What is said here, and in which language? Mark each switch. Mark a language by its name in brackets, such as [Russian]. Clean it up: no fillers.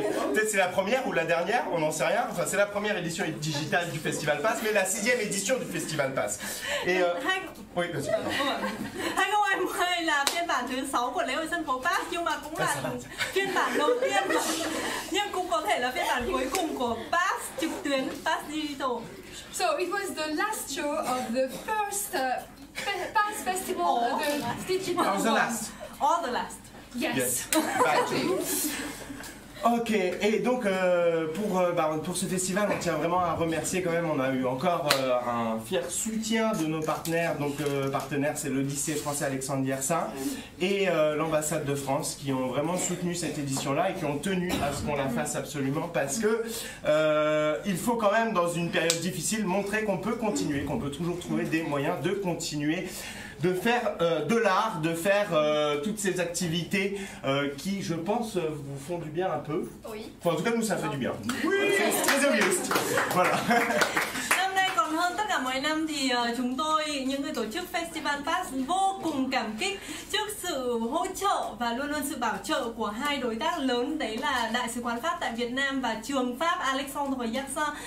[French] Peut-être c'est la première ou la dernière, on n'en sait rien. Enfin, c'est la première édition digitale du Festival Pass, mais la 6e édition du Festival Pass. Et oui, vas-y. [Vietnamese] 2020 là phiên bản thứ 6 của lễ hội sân khấu Pass, nhưng mà cũng là phiên bản đầu tiên, nhưng cũng có thể là phiên bản cuối cùng của Pass trực tuyến, Pass Digital. [English] So it was the last show of the first Pass Festival, the digital Oh, the one. last. All the last. Yes. [French] Ok, et donc pour ce festival, on tient vraiment à remercier quand même, on a eu encore un fier soutien de nos partenaires, donc partenaire c'est le lycée français Alexandre Yersin et l'ambassade de France qui ont vraiment soutenu cette édition-là et qui ont tenu à ce qu'on la fasse absolument parce que il faut quand même dans une période difficile montrer qu'on peut continuer, qu'on peut toujours trouver des moyens de continuer de faire de l'art, de faire toutes ces activités qui, je pense, vous font du bien un peu. Oui. Enfin, en tout cas, nous, ça fait du bien. Oui. C'est très égoïste. Voilà. [Vietnamese] Năm nay còn hơn tất cả mọi năm thì chúng tôi, những người tổ chức Festival Pass vô cùng cảm kích trước sự hỗ trợ và luôn luôn sự bảo trợ của hai đối tác lớn, đấy là Đại sứ quán Pháp tại Việt Nam và trường Pháp Alexandre Yersin.